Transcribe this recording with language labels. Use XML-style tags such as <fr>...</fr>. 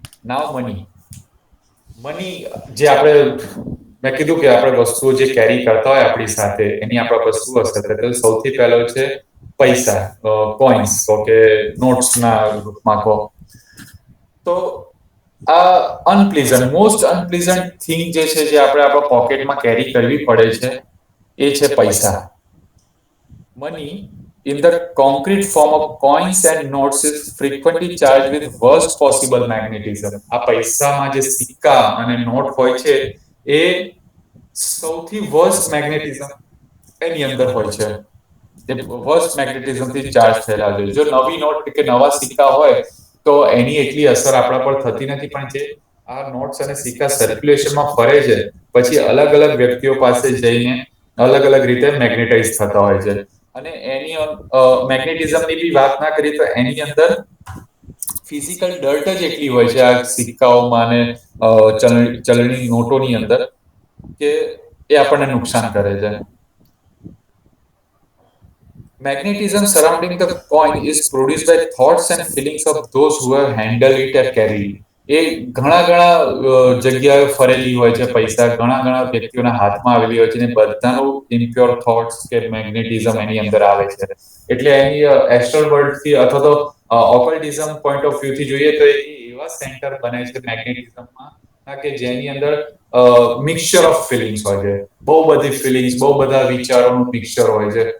<gu>નાવ money જે આપણે મેં કીધું કે આપણે વસ્તુઓ જે કેરી કરતા હોય આપણી સાથે એની આપણા પર શું અસર થાય? તો સૌથી પહેલો છે પૈસા, કોઇન્સ કહો કે નોટ્સના રૂપમાં કહો. તો આ મોસ્ટ અનપ્લીઝન્ટ થિંગ જે છે જે આપણે આપણા પોકેટમાં કેરી કરવી પડે છે એ છે પૈસા.</gu> <en>Money in the concrete form of coins and notes is frequently charged with worst possible magnetism.</en> <gu>આ પૈસામાં જે સિક્કા અને નોટ હોય છે એ સૌથી વર્સ્ટ મેગ્નેટિઝમ એની અંદર હોય છે. એ વર્સ્ટ મેગ્નેટિઝમથી ચાર્જ થયેલા હોય. જો નવી નોટ કે નવા સિક્કા હોય તો એની એટલી અસર આપણા પર થતી નથી, પણ જે આ નોટ્સ અને સિક્કા સર્ક્યુલેશનમાં ફરે છે પછી અલગ અલગ વ્યક્તિઓ પાસે જઈને અલગ અલગ રીતે મેગ્નેટાઇઝ થતા હોય છે. અને એની મેગ્નેટિઝમની બી વાત ના કરીએ તો એની અંદર ફિઝિકલ ડર્ટ જ એટલી હોય છે આ સિક્કાઓમાં અને ચલણી નોટોની અંદર કે એ આપણને નુકસાન કરે છે.</gu> <en>Magnetism surrounding the coin is produced by thoughts and feelings of those who have handled it or carried it.</en> <gu>એ ઘણા જગ્યાએ ફરેલી હોય છે પૈસા, ઘણા વ્યક્તિઓના હાથમાં આવેલી હોય છે અને બધાનું ઇમ્પ્યોર થોટ્સ કે મેગ્નેટિઝમ એની અંદર આવે છે. એટલે એની એસ્ટ્રલ વર્લ્ડથી અથવા તો ઓકલ્ટિઝમ પોઈન્ટ ઓફ વ્યૂથી જોઈએ તો એ એવા સેન્ટર બને છે મેગ્નેટિઝમમાં કે જેની અંદર</gu> <en>mixture of feelings</en> <gu>હોય છે, બહુ બધી ફિલિંગ્સ, બહુ બધા વિચારોનું મિક્સચર હોય છે.</gu>